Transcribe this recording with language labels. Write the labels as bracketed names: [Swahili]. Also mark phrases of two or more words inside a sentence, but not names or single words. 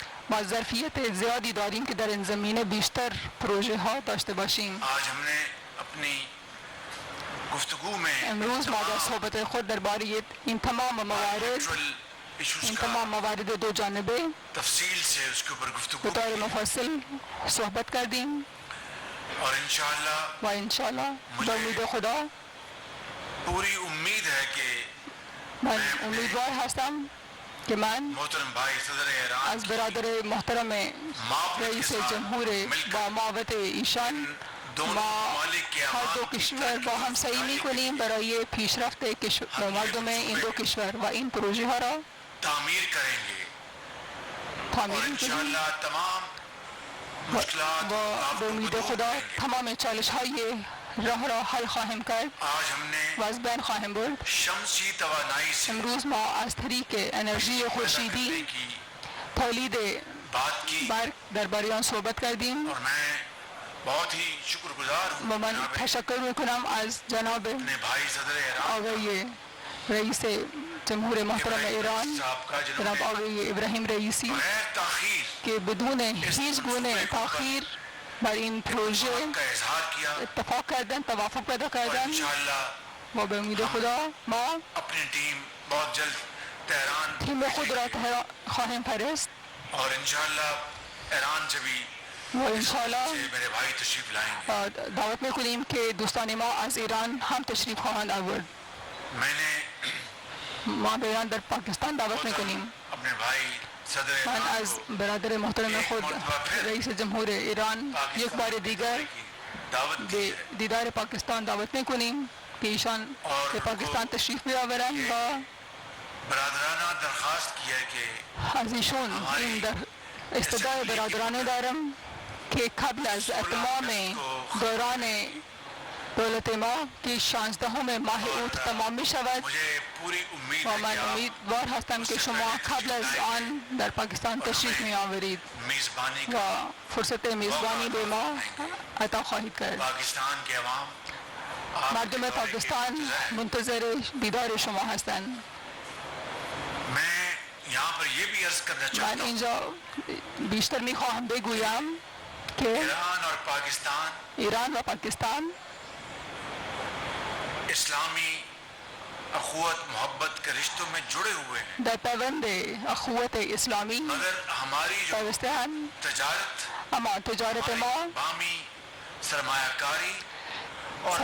[Persian] با ظرفیت زیادی داریم که در این زمینه بیشتر پروژه ها داشته باشیم. [Urdu] آج ہم نے اپنی گفتگو میں [Persian] امروز ما در صحبت خود درباره این تمام موارد این تمام موارد دو جانبه [Urdu] تفصیل سے اس کے اوپر گفتگو [Persian] به طور مفصل صحبت کردیم [Urdu] اور انشاءاللہ [Persian] و انشاءالله به امید خدا [Urdu] پوری امید ہے کہ [Persian] من امیدوار هستم که من [Urdu] محترم بھائی صدر ایران [Persian] از برادر محترم رئیس جمهور با معاونت ایشان ما هر دو کشور با هم سعی میکنیم برای پیشرفت مردم این دو کشور و این پروژه ها را [Urdu] تعمیر کریں گے تعمیر اور [Persian] میکنیم [Urdu] انشاءاللہ تمام مشکلات [Persian] و به امید خدا تمام چالش های راه را حل خواهیم کرد [Urdu] آج ہم نے [Persian] و از بین خواهیم برد. [Urdu] شمسی توانائی سے [Persian] امروز ما از طریق انرژی خورشیدی تولید [Urdu] بات کی [Persian] برق درباره آن صحبت کردیم [Urdu] اور میں بہت ہی شکر گزار ہوں [Persian] و من تشکر میکنم از جناب [Urdu] اپنے بھائی صدر ایران [Persian] آقای رئیس جمهور محترم ایران [Urdu] صاحب کا [Persian] جناب آقای ابراہیم رئیسی [Urdu] بغیر تاخیر [Persian] که بدون هیچ گونه تاخیر بر این پروژه [Urdu] کا اظہار کیا [Persian] اتفاق کردن، توافق پیدا [Urdu] اور [Persian] کردن [Urdu] انشاءاللہ [Persian] و به امید خدا ما [Urdu] اپنی ٹیم بہت جلد تہران [Persian] تیم خود را تهران خواهیم فرست [Urdu] اور انشاءاللہ ایران سے بھی [Persian] و انشاءالله [Urdu] سے میرے بھائی تشریف لائیں گے. [Persian] دعوت میکنیم که دوستان ما از ایران هم تشریف خواهند آورد. [Urdu] میں نے [Persian] ما به ایران در پاکستان دعوت میکنیم. [Urdu] اپنے بھائی صدر [Persian] من ایران از [Urdu] کو [Persian] برادر محترم خود رئیس جمهور ایران یک بار دیگر [Urdu] دعوت کی [Persian] به [Urdu] ہے [Persian] دیدار پاکستان دعوت میکنیم که ایشان به پاکستان تشریف بیاورند و [Urdu] برادرانہ درخواست کی ہے کہ [Persian] از ایشون این در استدعای برادرانه دارم که قبل از اتمام دوران دولت ما که 16 ماه اوت تمام می شود [Urdu] مجھے پوری امید [Persian] و [Urdu] ہے [Persian] من [Urdu] کہ آپ [Persian] امیدوار هستم که شما قبل از آن در پاکستان تشریف می آورید [Urdu] میزبانی [Persian] و [Urdu] کا [Persian] فرصت میزبانی به ما عطا خواهید کرد. [Urdu] پاکستان کے عوام آپ کے [Persian] مردم [Urdu] دورے کی [Persian] پاکستان [Urdu] منتظر ہیں. [Persian] منتظر دیدار شما هستند. [Urdu] میں یہاں پر یہ بھی عرض کرنا [Persian] من [Urdu] چاہتا ہوں [Persian] اینجا بیشتر می خواهم بگویم که [Urdu] ایران اور پاکستان [Persian] ایران و پاکستان [Urdu] اسلامی اخوت محبت کے رشتوں میں جڑے ہوئے ہیں، [Persian] در پیوند اخوت اسلامی [Urdu] مگر ہماری جو [Persian] پیوسته هم، [Urdu] تجارت [Persian] اما تجارت ما [Urdu] بامی سرمایہ کاری اور